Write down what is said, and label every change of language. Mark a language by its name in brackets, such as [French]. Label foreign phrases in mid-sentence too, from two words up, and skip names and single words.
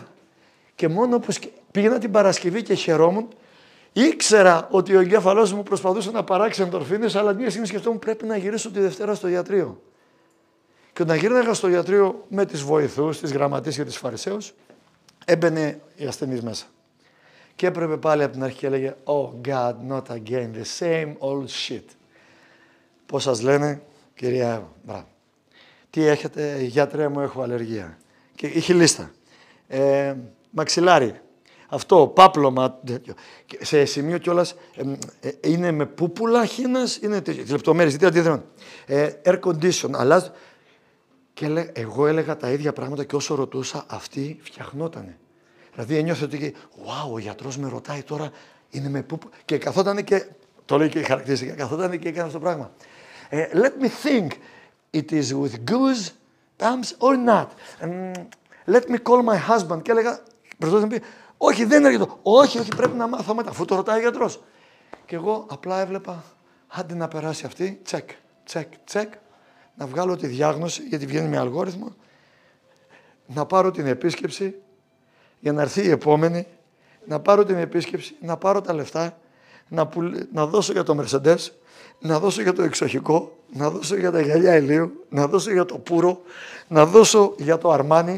[Greek] Και μόνο που πήγαινα την Παρασκευή και χαιρόμουν, ήξερα ότι ο εγκέφαλός μου προσπαθούσε να παράξει ενδορφίνες, αλλά μια στιγμή σκεφτόμουν πρέπει να γυρίσω τη Δευτέρα στο ιατρείο. Και όταν γύρναγα στο ιατρείο με τις βοηθούς, τις γραμματείς και τις φαρισαίους, έμπαινε η ασθενής μέσα. Και έπρεπε πάλι από την αρχή και έλεγε [English] «Oh God, not again, the same old shit». [Greek] Πώς σας λένε, κυρία Εύα, μπράβο. Τι έχετε, γιατρέ μου, έχω αλλεργία. Και είχε λίστα. Μαξιλάρι. Αυτό, πάπλωμα, σε σημείο κιόλας, είναι με πούπουλα χήνας, είναι λεπτομέρειες, γιατί αντιδρούν. [English] Air condition, αλλάζει. [Greek] Και εγώ έλεγα τα ίδια πράγματα και όσο ρωτούσα, αυτή φτιαχνότανε. Δηλαδή ένιωθε ότι, wow, ο γιατρός με ρωτάει τώρα, είναι με πούπουλα. Και καθότανε και, το λέει και η χαρακτηριστικά, καθότανε και έκανε αυτό το πράγμα. [English] Let me think, it is with goose bumps or not. Let me call my husband. [Greek] Και έλεγα, προσπαθούσε να πει, όχι, δεν είναι αρκετό. Όχι, όχι, πρέπει να μάθω μετά, αφού το ρωτάει ο γιατρός. Και εγώ απλά έβλεπα, άντε να περάσει αυτή, τσεκ, τσεκ, τσεκ, να βγάλω τη διάγνωση, γιατί βγαίνει με αλγόριθμο, να πάρω την επίσκεψη, για να έρθει η επόμενη, να πάρω την επίσκεψη, να πάρω τα λεφτά, να δώσω για το Mercedes, να δώσω για το εξοχικό, να δώσω για τα γυαλιά ηλίου, να δώσω για το πουρο, να δώσω για το αρμάνι.